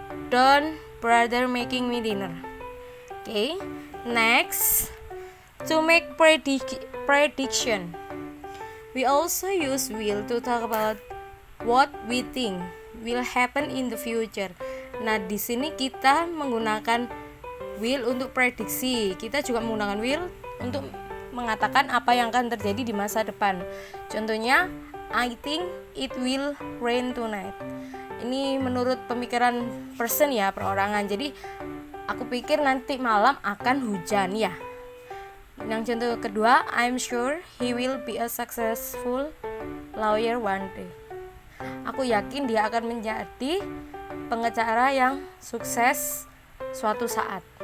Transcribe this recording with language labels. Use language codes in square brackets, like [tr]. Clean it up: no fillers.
[en] Don't bother making me dinner. Okay. Next, to make prediction. We also use will to talk about what we think will happen in the future. [id] Nah, di sini kita menggunakan will untuk prediksi. Kita juga menggunakan will untuk mengatakan apa yang akan terjadi di masa depan. [en] Contohnya, I think it will rain tonight. [id] Ini menurut pemikiran person ya, perorangan. Jadi aku pikir nanti malam akan hujan ya. Yang contoh kedua, [en] I'm sure he will be a successful lawyer one day. [id] Aku yakin dia akan menjadi pengacara yang sukses suatu saat.